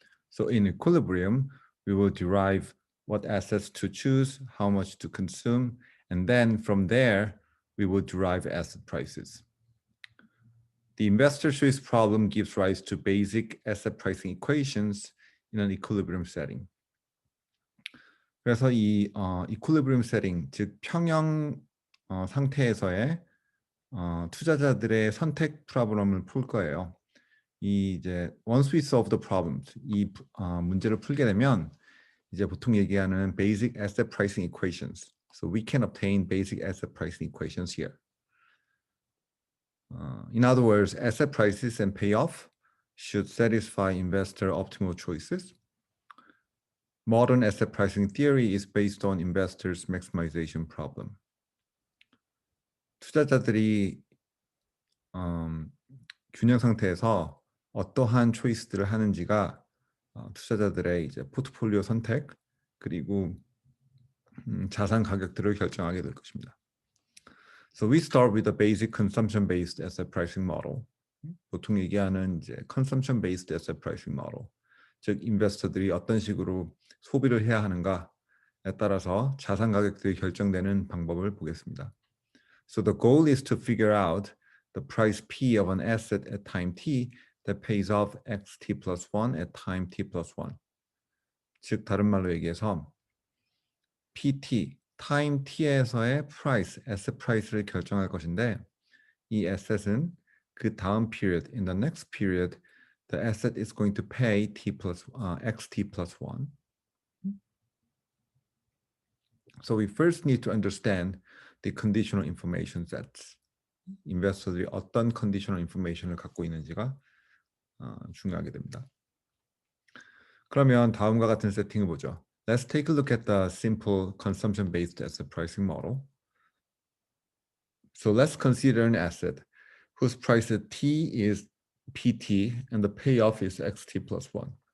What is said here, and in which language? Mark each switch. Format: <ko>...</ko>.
<en>So in equilibrium, we will derive what assets to choose, how much to consume, and then from there, we will derive asset prices. The investor choice problem gives rise to basic asset pricing equations in an equilibrium setting.</en> <ko>그래서 이 equilibrium setting, 즉 평형 상태에서의 투자자들의 선택 프로블럼을 풀 거예요. 이제</ko> <en>once we solve the problems,</en> <ko>이 문제를 풀게 되면 이제 보통 얘기하는 basic asset pricing equations.</ko> <en>So we can obtain basic asset pricing equations here. In other words, asset prices and payoff should satisfy investor optimal choices. Modern asset pricing theory is based on investors' maximization problem.</en> <ko>투자자들이 균형 상태에서 어떠한 초이스들을 하는지가 투자자들의 이제 포트폴리오 선택 그리고 자산 가격들을 결정하게 될 것입니다.</ko> <en>So we start with a basic consumption-based asset pricing model.</en> <ko>보통 얘기하는 이제 consumption-based asset pricing model. 즉, 인베스터들이 어떤 식으로 소비를 해야 하는가에 따라서 자산 가격들이 결정되는 방법을 보겠습니다.</ko> <en>So the goal is to figure out the price P of an asset at time t that pays off xt plus 1 at time t plus 1.</en> <ko>즉, 다른 말로 얘기해서 PT, time t에서의 price, asset price를 결정할 것인데 이 asset은 그 다음</ko> <en>period, in the next period, the asset is going to pay t plus xt plus 1. So we first need to understand the conditional information sets.</en> <ko>인베스터들이 어떤 conditional information을 갖고 있는지가 중요하게 됩니다. 그러면 다음과 같은 세팅을 보죠.</ko> <en>Let's take a look at the simple consumption-based asset pricing model. So let's consider an asset whose price at T is PT and the payoff is XT plus 1.</en>